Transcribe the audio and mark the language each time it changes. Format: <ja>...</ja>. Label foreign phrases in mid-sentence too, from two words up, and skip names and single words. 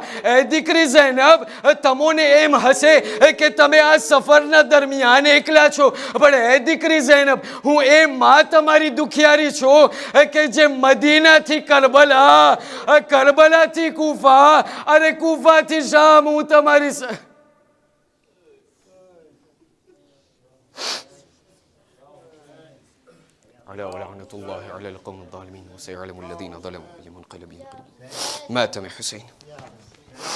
<gu>એ દીકરી ઝૈનબ તમોને એમ હશે કે તમે આ સફરના દરમિયાન એકલા છો. પણ એ દીકરી ઝૈનબ, હું એ માં તમારી દુખિયારી છું કે જે મદીનાથી કરબલા, કરબલાથી કૂફા અને કૂફાથી શામ હું તમારી</gu> <ar>على ولعنة الله على القوم الظالمين وسيعلم الذين ظلموا أي منقلب ينقلبون. مات من حسين.</ar>